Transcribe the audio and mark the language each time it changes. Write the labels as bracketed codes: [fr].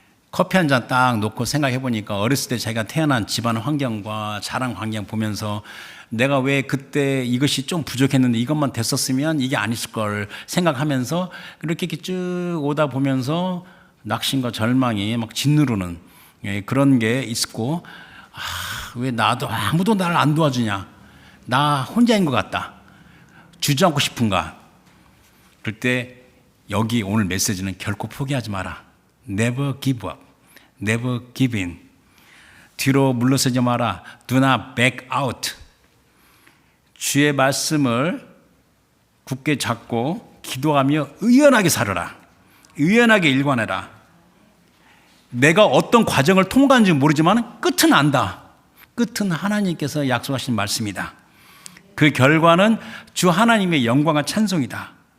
[ko] 커피 한 잔 딱 놓고 생각해 보니까 어렸을 때 자기가 태어난 집안 환경과 자란 환경 보면서 내가 왜 그때 이것이 좀 부족했는데 이것만 됐었으면 이게 아니었을 걸 생각하면서 이렇게 쭉 오다 보면서 낙심과 절망이 막 짓누르는 그런 게 있고, 왜 나도 아무도 나를 안 도와주냐, 나 혼자인 것 같다, 주저앉고 싶은가. 그럴 때 여기 오늘 메시지는 결코 포기하지 마라. [en] Never give up, never give in. [ko] 뒤로 물러서지 마라. [en] Do not back out. [ko] 주의 말씀을 굳게 잡고 기도하며 의연하게 살아라. 의연하게 일관해라. 내가 어떤 과정을 통과한지 모르지만 끝은 안다. 끝은 하나님께서 약속하신 말씀이다. 그 결과는 주 하나님의 영광과 찬송이다.